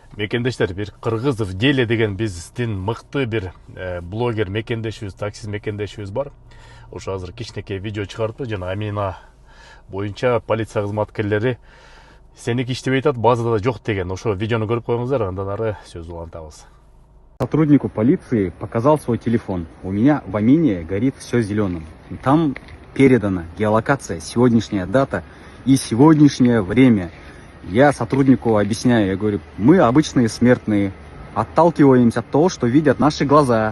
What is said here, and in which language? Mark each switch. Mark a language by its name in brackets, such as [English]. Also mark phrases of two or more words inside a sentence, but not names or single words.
[Kyrgyz] Мекендештер, бир Кыргызов Деле деген биздин мыкты бир блогер мекендешибиз, таксист мекендешибиз бар. Ошо азыр кичинекей видео чыгарыпты жана Амина боюнча полиция кызматкерлери сеники иштебей атат, базада жок деген. Ошо видеону көрүп коюңуздар, андан ары сөз улантабыз. [Russian] Сотруднику полиции показал свой телефон. У меня в Амине горит все зеленым. Там передана геолокация, сегодняшняя дата и сегодняшнее время. Я сотруднику объясняю, я говорю, мы обычные смертные, отталкиваемся от того, что видят наши глаза.